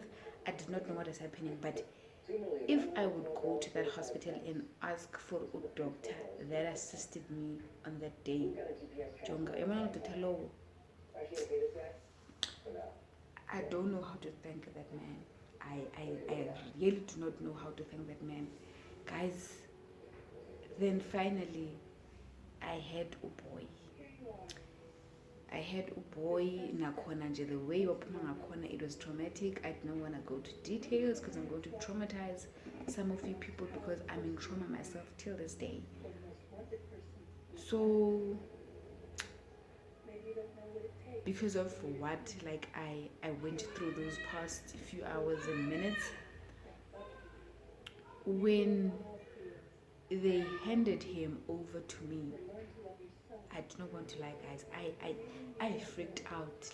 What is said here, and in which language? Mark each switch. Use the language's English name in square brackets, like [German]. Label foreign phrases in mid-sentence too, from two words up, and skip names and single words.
[English] I did not know what was happening. But if I would go to that hospital and ask for a doctor that assisted me on that day, I don't know how to thank that man. I really do not know how to thank that man. Guys, then finally, I had a boy. I had a boy [Xhosa] nakhona nje, [English] the way [Xhosa] waphuma ngakhona, [English] it was traumatic. I don't want to go to details because I'm going to traumatize some of you people, because I'm in trauma myself till this day. So because of what, like, I went through those past few hours and minutes, when they handed him over to me, I do not want to lie, guys, I freaked out.